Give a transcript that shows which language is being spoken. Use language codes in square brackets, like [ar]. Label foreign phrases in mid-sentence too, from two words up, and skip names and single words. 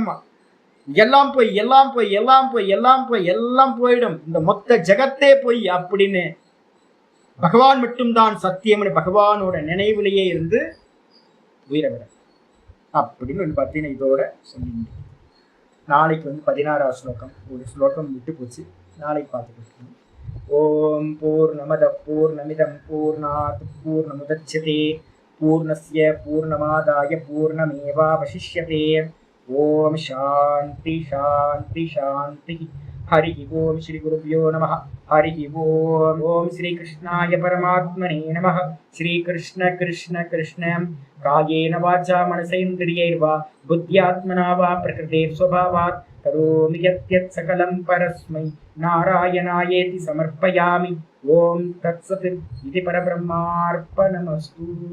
[ta] எல்லாம் போய் எல்லாம் போய் எல்லாம் போய் எல்லாம் போய் எல்லாம் போயிடும், இந்த மொத்த ஜகத்தே போய் அப்படின்னு பகவான் மட்டும்தான் சத்தியம்னு பகவானோட நினைவுலேயே இருந்து உயிரை விட அப்படின்னு வந்து பார்த்தீங்கன்னா இதோட சொல்லிட்டு நாளைக்கு வந்து 16வது ஸ்லோகம். ஒரு ஸ்லோகம் விட்டு போச்சு, நாளைக்கு பார்த்துட்டு. [sa] ॐ पूर्णमदः पूर्णमिदं पूर्णात् पूर्णमुदच्यते पूर्णस्य पूर्णमादाय पूर्णमेवावशिष्यते. ॐ शान्तिः शान्तिः शान्तिः. हरि ॐ श्री गुरुभ्यो नमः। हरि ॐ. ॐ श्री कृष्णाय परमात्मने नमः. श्री कृष्ण कृष्ण कृष्ण कायेन वाचा मनसेन्द्रियैर्वा बुद्ध्यात्मना वा प्रकृतेः स्वभावात् करोमि यद्यत् सकलं परस्मै नारायणायेति समर्पयामि. ॐ तत्सत्। इति परब्रह्मार्पणमस्तु.